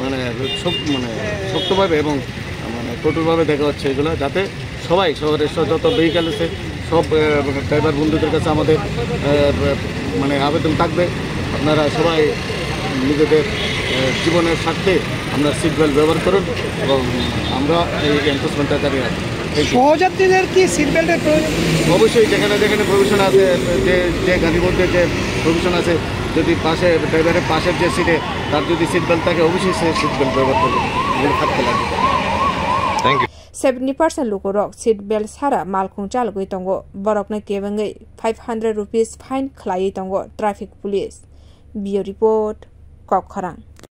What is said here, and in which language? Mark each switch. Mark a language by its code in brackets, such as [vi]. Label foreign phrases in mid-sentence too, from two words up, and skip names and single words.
[bn] শক্তভাবে এবং কঠোরভাবে দেখা হচ্ছে এগুলো যাতে সবাই শহরের যত ভেহিক্যাল আছে সব ড্রাইভার বন্ধুদের কাছে আমাদের আবেদন থাকবে আপনারা সবাই নিজেদের জীবনের স্বার্থে আমরা [en] seat belt [bn] ব্যবহার করুন এবং আমরা এই এনফোর্সমেন্টটা জারি রাখি সহযাত্রীদের কি [en] seat belt-er [bn] প্রয়োজন অবশ্যই যেখানে প্রভিশন আছে যে গাড়ির মধ্যে যে প্রভিশন আছে যদি পাশে ড্রাইভারের পাশের যে সিটে তার যদি [en] seat belt [bn] থাকে অবশ্যই সে [en] seat belt [bn] ব্যবহার করবে এগুলো থাকতে লাগবে [en] Thank you. [trp] 70% lukorok [en] seat belt [trp] sara malkhung chalogui tongo Borok na kebengwi [en] 500 rupees fine [trp] khwlaiwi tongo [en] traffic police. [trp] Bio report Kokharang.